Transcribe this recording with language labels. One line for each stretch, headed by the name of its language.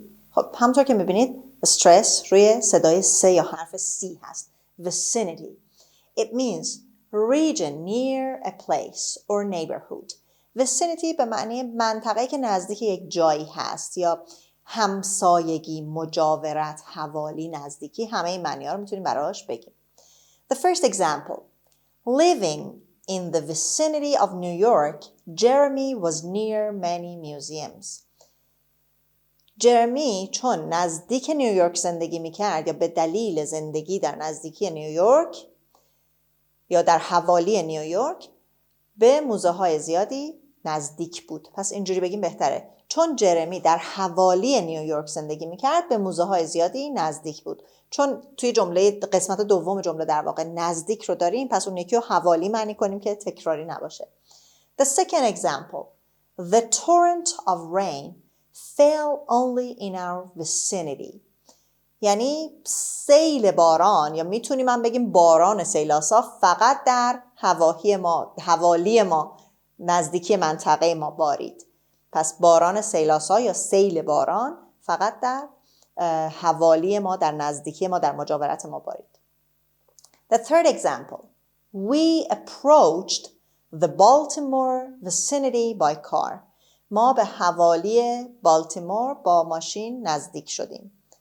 Persian: خب همونطور که میبینید استرس روی صدای س یا حرف سی هست.
English: vicinity. It means region near a place or neighborhood.
Persian: vicinity به معنی منطقه‌ای که نزدیک یک جایی هست یا همسایگی، مجاورت، حوالی، نزدیکی، همه این معنی‌ها رو میتونیم براش بگیم.
English: The first example. Living in the vicinity of New York, Jeremy was near many museums.
Persian: جرمی چون نزدیک نیویورک زندگی میکرد یا به دلیل زندگی در نزدیکی نیویورک یا در حوالی نیویورک به موزه های زیادی نزدیک بود. پس اینجوری بگیم بهتره. چون جرمی در حوالی نیویورک زندگی میکرد به موزه های زیادی نزدیک بود. چون توی جمله قسمت دوم جمله در واقع نزدیک رو داریم، پس اون یکی رو حوالی معنی کنیم که تکراری نباشه.
English: The second example. The torrent of rain fell only in our vicinity.
Persian: یعنی سیل باران یا میتونیم هم بگیم باران سیلاسا فقط در حوالی ما نزدیکی منطقه ما بارید. پس باران سیلاسا یا سیل باران فقط در حوالی ما، در نزدیکی ما، در مجاورت ما بارید.
English: The third example. We approached the Baltimore vicinity by car.
Persian: ما به حوالی بالتیمور با ماشین نزدیک شدیم.